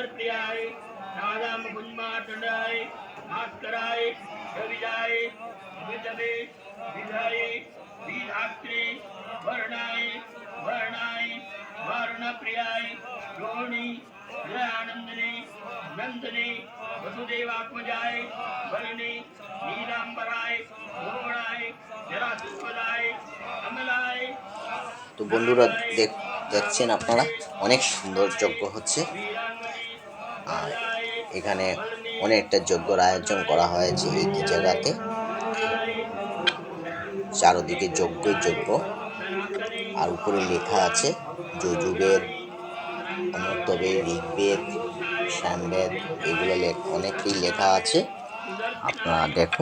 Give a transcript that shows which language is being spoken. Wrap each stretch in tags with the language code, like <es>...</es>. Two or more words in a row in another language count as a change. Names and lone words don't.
<sa>प्रियाय राधा मुकुंदमार्तंडाय भास्कराय कविजाय विजवे विधाय विधात्री वर्णाय वर्णाय वर्ण प्रियाय रोहिणी हृदयानंदने नंदने वसुदेवात्मजाय वरिणे नीलांबराय भुवनाय जरासुपदाय अमलाय।</sa> <bn>তো বন্ধুরা দেখছেন আপনারা, অনেক সুন্দর যজ্ঞ হচ্ছে। আর এখানে অনেকটা যজ্ঞর আয়োজন করা হয়েছে এই জায়গাতে, চারদিকে যজ্ঞ। আর উপরে লেখা আছে যজুর্বেদ, অমর্ত্যবেদ, ঋগ্বেদ, সামবেদ, এগুলো অনেকেই লেখা আছে, আপনারা দেখুন।</bn>